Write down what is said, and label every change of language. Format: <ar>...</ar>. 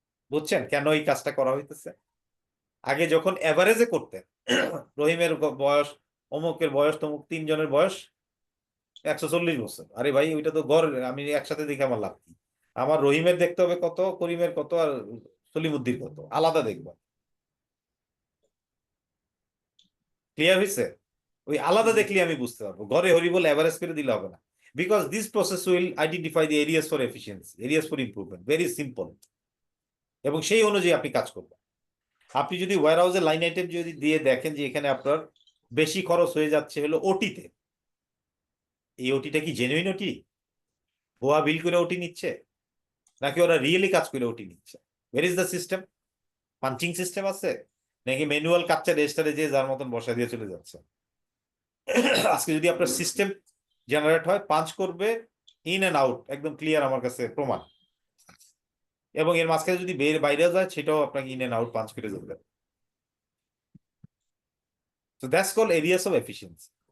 <bn>বুঝছেন কেন এই কাজটা করা হইতেছে? আগে যখন এভারেজে করতেন, রহিমের বয়স অমুকের বয়স তমুক, তিনজনের বয়স 140 বছর, আরে ভাই ওইটা তো গড়, আমি একসাথে দেখে আমার লাভ কি? আমার রহিমের দেখতে হবে কত, করিমের কত, আর সলিমুদ্দির কত, আলাদা দেখব। ক্লিয়ার হয়েছে? ওই আলাদা দেখলে আমি বুঝতে পারবো, ঘরে হরিবল এভারেজ করে দিলে হবে না।</bn> <en>Because this process will identify the areas for efficiency, areas for improvement, very simple.</en> <bn>এবং সেই অনুযায়ী আপনি কাজ করবেন। আপনি যদি ওয়্যারহাউসের লাইন আইটেম যদি দিয়ে দেখেন যে এখানে আপনার বেশি খরচ হয়ে যাচ্ছে হলো ওটিতে, এই ওটিটা কি জেনুইন ওটি, ভুয়া বিল করে ওটি নিচ্ছে, নাকি ওরা রিয়েলি কাজ করে ওটি নিচ্ছে?</bn> <en>Where is the system?</en> <bn>Punching system আছে নাকি ম্যানুয়াল কাপচার রেজিস্টারে যে যার মতন বসা দিয়ে চলে যাচ্ছে? আজকে যদি আপনার সিস্টেম জেনারেট হয়, পাঞ্চ করবে, ইন এন্ড আউট একদম ক্লিয়ার আমার কাছে প্রমাণ, এবং এর মাঝখানে যদি বাইরে যায় সেটাও আপনাকে ইন এন্ড আউট পাঞ্চ করে যাবে।</bn> <en>So that's called areas of efficiency.</en>